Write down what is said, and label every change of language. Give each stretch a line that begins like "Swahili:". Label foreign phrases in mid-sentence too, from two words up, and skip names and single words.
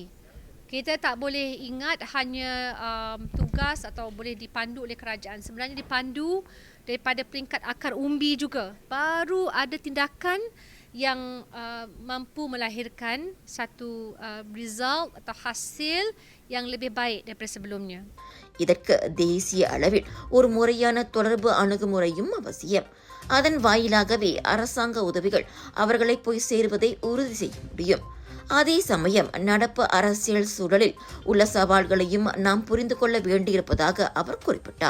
Malay: Kita tak boleh ingat hanya tugas atau boleh dipandu oleh kerajaan. Sebenarnya dipandu daripada peringkat akar umbi juga. Baru ada tindakan yang mampu melahirkan satu result atau hasil yang lebih baik daripada sebelumnya.
Tamil: இதற்கு தேசிய அளவில் ஒரு முறையான தொடர்பு அணுகுமுறையும் அவசியம். அதன் வாயிலாகவே அரசாங்க உதவிகள் அவர்களை போய் சேருவதை உறுதி செய்ய முடியும். அதே சமயம் நடப்பு அரசியல் சூழலில் உள்ள சவால்களையும் நாம் புரிந்து கொள்ள வேண்டியிருப்பதாக அவர் குறிப்பிட்டார்.